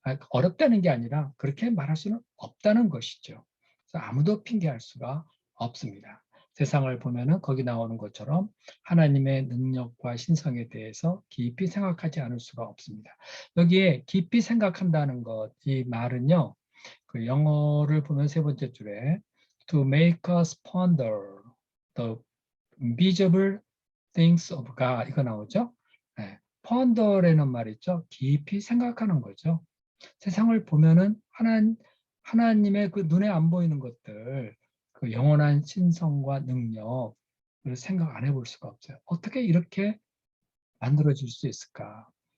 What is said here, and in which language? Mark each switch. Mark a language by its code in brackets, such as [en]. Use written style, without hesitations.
[ko] 어렵다는 게 아니라 그렇게 말할 수는 없다는 것이죠. 그래서 아무도 핑계할 수가 없습니다. 세상을 보면은 거기 나오는 것처럼 하나님의 능력과 신성에 대해서 깊이 생각하지 않을 수가 없습니다. 여기에 깊이 생각한다는 것, 이 말은요, 그 영어를 보면 세 번째 줄에 [en] to make us ponder the invisible things of God [ko] 이거 나오죠? 네. ponder라는 말 있죠? 깊이 생각하는 거죠. 세상을 보면은 하나님의 그 눈에 안 보이는 것들, 그 영원한 신성과 능력을 생각 안 해볼 수가 없어요. 어떻게 이렇게 만들어질 수 있을까?